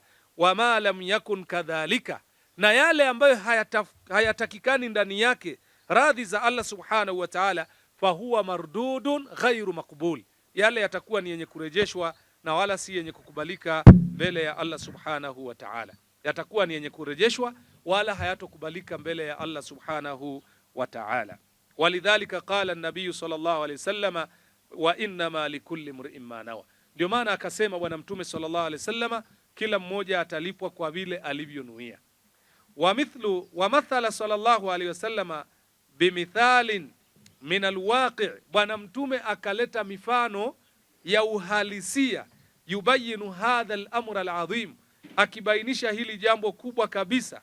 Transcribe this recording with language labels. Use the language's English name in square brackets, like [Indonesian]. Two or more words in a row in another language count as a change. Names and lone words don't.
[Arabic] وما لم يكن كذلك, [Swahili] na yale ambayo hayatakikani ndani yake radhi za Allah [Arabic] سبحانه وتعالى, فهو مردود غير مقبول, [Swahili] yale yatakuwa ni yenye kurejeshwa na wala si yenye kukubalika mbele ya Allah [Arabic] سبحانه وتعالى. [Swahili] Yatakuwa ni yenye kurejeshwa wala hayatokubalika mbele ya Allah [Arabic] سبحانه وتعالى. ولذلك قال النبي صلى الله عليه وسلم وإنما لكل امرئ ما نوى. [Swahili] Ndio maana akasema Bwana Mtume [Arabic] صلى الله عليه وسلم, [Swahili] kila mmoja atalipwa kwa vile alivyonuia. [Arabic] ومثل صلى الله عليه وسلم بمثال من الواقع', [Swahili] Bwana Mtume akaleta mifano ya uhalisia, [Arabic] يبين هذا الأمر العظيم, [Swahili] akibainisha hili jambo kubwa kabisa.